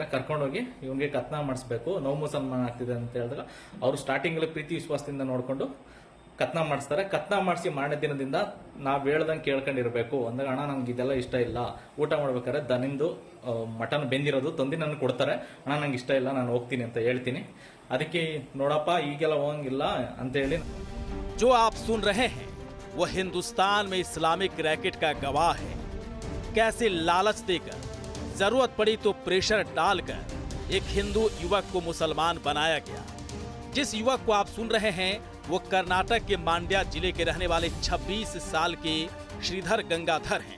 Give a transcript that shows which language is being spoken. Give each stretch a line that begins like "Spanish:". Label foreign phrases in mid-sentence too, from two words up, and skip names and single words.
Kannada: ಕರ್ಕೊಂಡೋಗಿ ಇವನಿಗೆ ಕತ್ನ ಮಾಡಿಸ್ಬೇಕು, ನೋವು ಮುಸಲ್ಮಾನ್ ಆಗ್ತಿದೆ ಅಂತ ಹೇಳಿದಾಗ ಅವರು ಸ್ಟಾರ್ಟಿಂಗಲ್ಲಿ ಪ್ರೀತಿ ವಿಶ್ವಾಸದಿಂದ ನೋಡಿಕೊಂಡು ಕತ್ನ ಮಾಡಿಸ್ತಾರೆ. ಕತ್ನ ಮಾಡಿಸಿ ಮಾಡೋ ದಿನದಿಂದ ನಾವು ಹೇಳ್ದಂಗೆ ಕೇಳ್ಕೊಂಡಿರ್ಬೇಕು ಅಂದಾಗ, ಅಣ್ಣ ನಂಗೆ ಇದೆಲ್ಲ ಇಷ್ಟ ಇಲ್ಲ, ಊಟ ಮಾಡ್ಬೇಕಾದ್ರೆ ದನಿಂದು ಮಟನ್ ಬೆಂದಿರೋದು ತಂದು ನನಗೆ ಕೊಡ್ತಾರೆ, ಅಣ್ಣ ನಂಗೆ ಇಷ್ಟ ಇಲ್ಲ, ನಾನು ಹೋಗ್ತೀನಿ ಅಂತ ಹೇಳ್ತೀನಿ. ಅದಕ್ಕೆ ನೋಡಪ್ಪ ಈಗೆಲ್ಲ ಹೋಗಂಗಿಲ್ಲ ಅಂತ ಹೇಳಿ.
Hindi: जो आप सुन रहे हैं वो हिंदुस्तान में इस्लामिक रैकेट का गवाह है। कैसे लालच देकर, जरूरत पड़ी तो प्रेशर डालकर एक हिंदू युवक को मुसलमान बनाया गया। जिस युवक को आप सुन रहे हैं वो कर्नाटक के मांड्या जिले के रहने वाले 26 साल के श्रीधर गंगाधर हैं।